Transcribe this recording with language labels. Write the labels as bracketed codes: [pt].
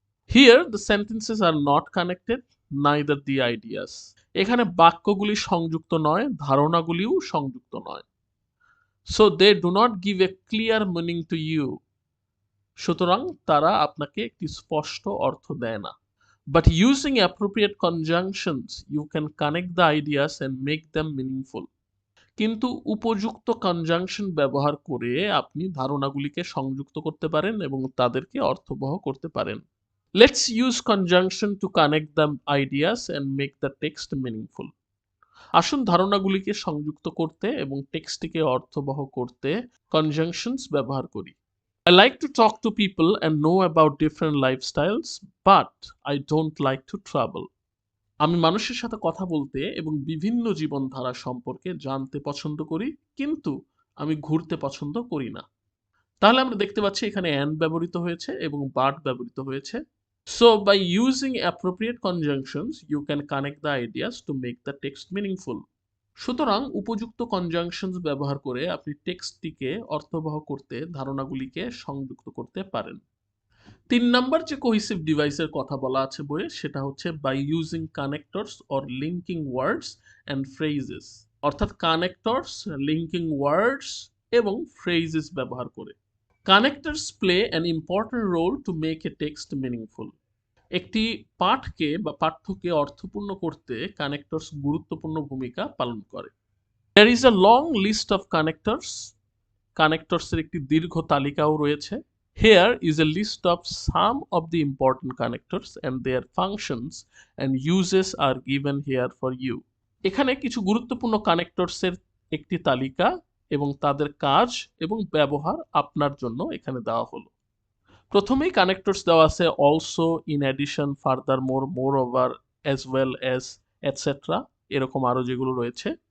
[en] Here the sentences are not connected, neither the ideas. [bn] এখানে বাক্যগুলি সংযুক্ত নয়, ধারণাগুলিও সংযুক্ত নয়। [en] So they do not give a clear meaning to you. [bn] সুতরাং তারা আপনাকে একটি স্পষ্ট অর্থ দেয় না। [en] But using appropriate conjunctions, you can connect the ideas and make them meaningful. [bn] কিন্তু উপযুক্ত কনজাংশন ব্যবহার করে আপনি ধারণাগুলিকে সংযুক্ত করতে পারেন এবং তাদেরকে অর্থবহ করতে পারেন। [en] Let's use conjunction to connect the ideas and make the text meaningful. [bn] আসুন ধারণাগুলিকে সংযুক্ত করতে এবং টেক্সটটিকে অর্থবহ করতে conjunctions ব্যবহার করি। [en] I like to talk to people and know about different lifestyles, but I don't like to travel. [bn] আমি মানুষের সাথে কথা বলতে এবং বিভিন্ন জীবনধারা সম্পর্কে জানতে পছন্দ করি, কিন্তু আমি ঘুরতে পছন্দ করি না। তাহলে আমরা দেখতে পাচ্ছি এখানে and ব্যবহৃত হয়েছে এবং but ব্যবহৃত হয়েছে। [en] So by using appropriate conjunctions, you can connect the ideas to make the text meaningful. [bn] সুতরাং উপযুক্ত কনজাংশনস ব্যবহার করে আপনি টেক্সটটিকে অর্থবহ করতে ধারণাগুলিকে সংযুক্ত করতে পারেন। ৩ নাম্বার যে কোহেসিভ ডিভাইসের কথা বলা আছে বইয়ে সেটা হচ্ছে [en] by using connectors or linking words and phrases, [bn] অর্থাৎ কানেক্টরস, লিঙ্কিং ওয়ার্ডস এবং ফ্রেজেস ব্যবহার করে। [en] Connectors play an important role to make a text meaningful. [bn] একটি পাঠকে বা পাঠ্যকে অর্থপূর্ণ করতে কানেক্টরস গুরুত্বপূর্ণ ভূমিকা পালন করে। [en] There is a long list of connectors. [bn] কানেক্টরসের একটি দীর্ঘ তালিকাও রয়েছে। [en] Here is a list of some of the important connectors and their functions and uses are given here for you. [bn] এখানে কিছু গুরুত্বপূর্ণ কানেক্টরসের একটি তালিকা এবং তাদের কাজ এবং ব্যবহার আপনার জন্য এখানে দেওয়া হলো। প্রথমেই কানেক্টরস দেওয়া আছে also, in addition, ফার্দারমোর, moreover, as well as, etcetera, এরকম আরো যেগুলো রয়েছে।